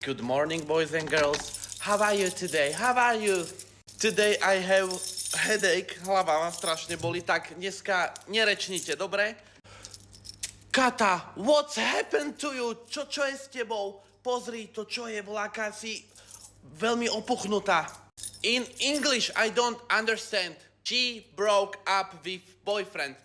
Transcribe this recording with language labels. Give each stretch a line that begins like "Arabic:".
English: Good morning, boys and girls. How are you today? How are you? Today I have headache.
Slovak: Hlava ma strašne boli, tak dneska nerečnite, dobre?
English: Kata, what's happened to you?
Slovak: Čo je s tebou? Pozri to, čo je, voláka si veľmi opuchnutá.
English: In English I don't understand. She broke up with boyfriend.